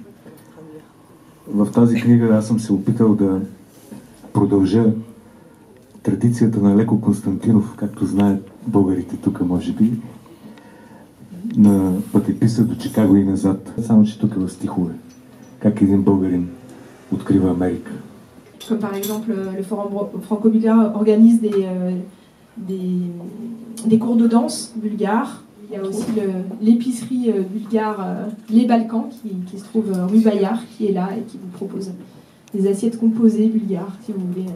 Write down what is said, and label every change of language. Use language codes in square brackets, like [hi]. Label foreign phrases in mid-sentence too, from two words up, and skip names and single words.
[bg] В тази книга аз съм се опитал да продължа традицията на Леко Константинов, както знаят българите тук, може би, на пътеписа до Чикаго и назад. Само че тук е в стихове. Как един българин открива Америка. [fr] Comme par exemple le Forum franco-bulgare organise des cours de danse bulgares. Il y a aussi l'épicerie bulgare Les Balkans qui se trouve rue Bayard, qui est là et qui vous propose des assiettes composées bulgares, si vous voulez.